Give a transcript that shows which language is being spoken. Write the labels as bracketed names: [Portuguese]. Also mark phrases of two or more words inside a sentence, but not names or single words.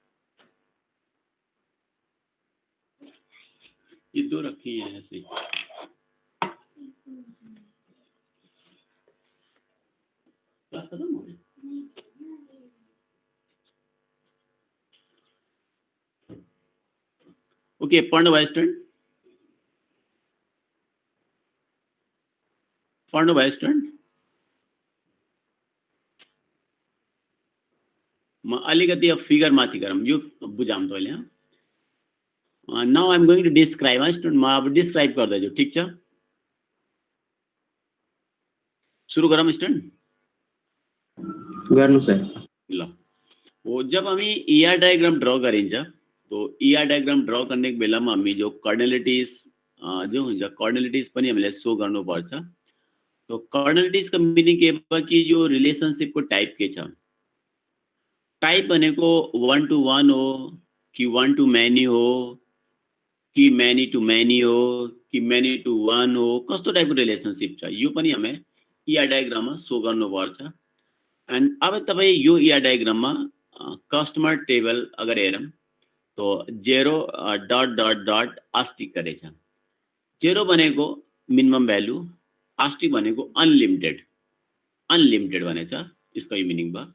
[Hindi] ये 2 रखी हैं ऐसे। क्लास खत्म हो गई। ओके, पढ़ भाई स्टूडेंट, [Nepali] पढ्नु भयो स्टुडेन्ट? म अलिकति अब फिगर माथि गरौँ, यो बुझाउँ तैँले। [English] Now I am going to describe student, [Nepali] म अब डिस्क्राइब गर्दैछु, ठीक छ? सुरु गरौँ स्टुडेन्ट? गर्नु सर। ल, हो जब हामी [English] ER diagram [Nepali] ड्र गरिन्छ तो [English] ER diagram [Nepali] ड्र गर्ने बेलामा हामी जो कार्डिनलिटिज जो हुन्छ कार्डिनलिटिज पनि हामीले सो गर्नुपर्छ। तो कार्डिनलिटिज का मिनिङ के भयो कि यो रिलेशनशिप को टाइप के छ। टाइप भनेको 1 to 1 हो कि [English] 1 to many [Nepali] हो कि [English] many to many [Nepali] हो कि [English] many to one [Nepali] हो कस्तो टाइपको रिलेसनशिप छ यो पनि हामी ER डायग्राममा सो गर्नुपर्छ। एन्ड अब तपाईँ यो ER डायग्राममा [English] customer table [Nepali] अगर हेरौँ तो 0 [English] dot dot dot [Nepali] आस्टिक गरेछ। 0 भनेको [English] minimum value, [Nepali] आस्टिक भनेको अनलिमिटेड, अनलिमिटेड भनेछ यसको यो मिनिङ भयो।